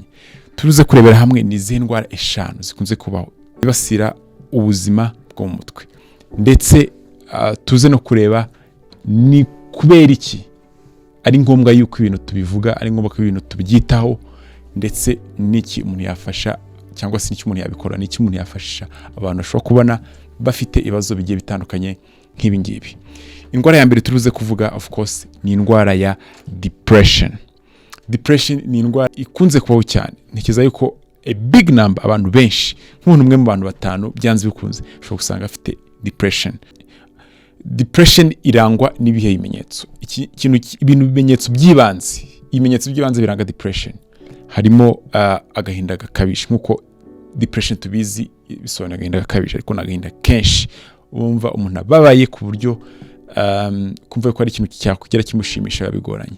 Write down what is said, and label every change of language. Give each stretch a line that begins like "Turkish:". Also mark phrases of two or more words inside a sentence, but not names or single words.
Kinyarwanda: Turuze kurebera hamwe ni izihe ndwara 5 zikunze kubaho zibasira ubuzima bwo mu mutwe, ndetse tuze no kureba ni kubera iki ari ngombwa yuko ibintu tubivuga, ari ngombwa ko ibintu tubyitaho, ndetse n'iki umuntu yafasha cyangwa se n'iki umuntu yabikora, n'iki umuntu yafashisha abantu bashobora kubona bafite ibibazo bigiye bitandukanye nk'ibi ngibi. Indwara ya mbere turuze kuvuga
English: of course
Kinyarwanda: ni indwara ya depression. Depression ni indwara ikunze kubaho cyane. Ntekereza yuko
English: a big number,
Kinyarwanda: abantu benshi, nk'umuntu umwe mu bantu 5 byanze bikunze ushobora gusanga afite depression. Depression irangwa n'ibihe bimenyetso. Ibintu bimenyetso by'ibanze, ibimenyetso by'ibanze biranga depression harimo agahinda gakabije. Nkuko depression tubizi bisobanura agahinda gakabije, ariko n'agahinda kenshi wumva umuntu ababaye ku buryo kumva ko ari ikintu cyakugera kimushimisha bigoranye.